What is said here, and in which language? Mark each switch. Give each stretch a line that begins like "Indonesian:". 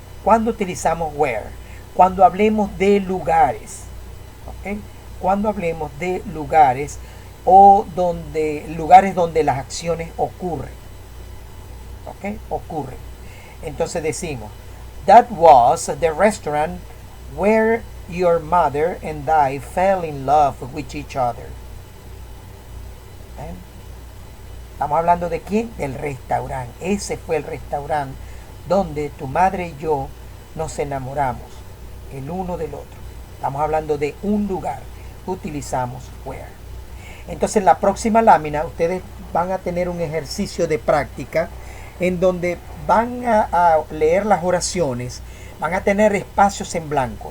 Spanish: ¿Cuándo utilizamos where? Cuando hablemos de lugares. ¿Ok? Cuando hablemos de lugares o lugares donde las acciones ocurren. ¿Ok? Ocurren. Entonces decimos,
English: that was the restaurant where your mother and I fell in love with each other. ¿Eh?
Spanish: Estamos hablando de quién? Del restaurante. Ese fue el restaurante donde tu madre y yo nos enamoramos el uno del otro. Estamos hablando de un lugar. Utilizamos where. Entonces en la próxima lámina ustedes van a tener un ejercicio de práctica en donde van a leer las oraciones, van a tener espacios en blanco.